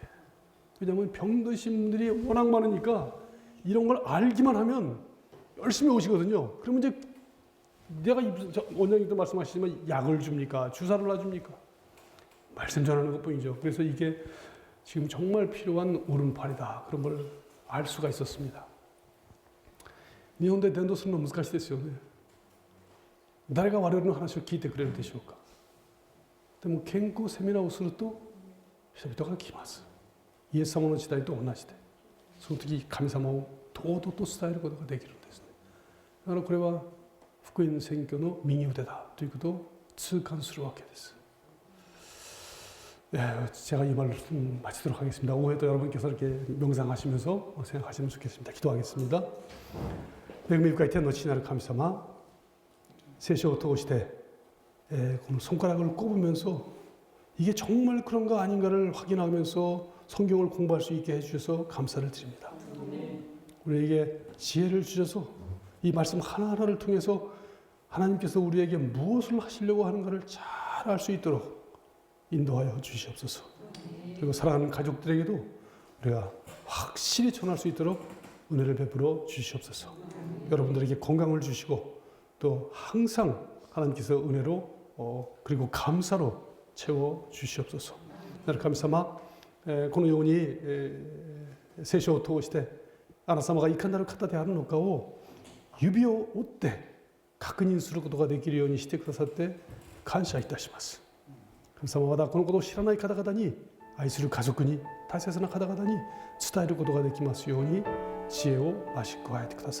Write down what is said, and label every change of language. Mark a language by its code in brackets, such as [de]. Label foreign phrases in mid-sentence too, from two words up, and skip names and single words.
[ko] 왜냐하면 병드신 분들이 워낙 많으니까 이런 걸 알기만 하면 열심히 오시거든요. 그러면 이제 내가 원장님도 말씀하시지만 약을 줍니까? 주사를 놔줍니까? 말씀 전하는 것뿐이죠. 그래서 이게 지금 정말 필요한 오른팔이다. 그런 걸 알 수가 있었습니다. [ja] 日本で伝道するの難しいですよね。誰が我々の話を聞いてくれるでしょうか。でも健康セミナーをすると人々が来ます。イエス様の時代と同じで、その時神様を堂々と伝えることができるんですね。だからこれは福音宣教の右腕だということを痛感するわけです。 [ko] 제가 이 말씀 마치도록 하겠습니다. 오후에도 여러분께서 이렇게 명상하시면서 생각하시면 좋겠습니다. 기도하겠습니다. [ja] 恵み深い天の父なる神様、聖書を通して、この [ko] 손가락을 꼽으면서 이게 정말 그런가 아닌가를 확인하면서 성경을 공부할 수 있게 해주셔서 감사를 드립니다. 우리에게 지혜를 주셔서 이 말씀 하나하나를 통해서 하나님께서 우리에게 무엇을 하시려고 하는가를 잘 알 수 있도록 인도하여 주시옵소서. 그리고 사랑하는 가족들에게도 우리가 확실히 전할 수 있도록 은혜를 베풀어 주시옵소서. 여러분들에게 건강을 주시고 또 항상 하나님께서 은혜로 그리고 감사로 채워 주시옵소서. [ja] 나를 神様、このように聖書を通してあなた様がいかなる方であるのかを指を折って確認することができるようにしてくださって感謝いたします。神様はまだこのことを知らない方々に、愛する家族に、大切な方々に伝えることができますように知恵を増し加えてください。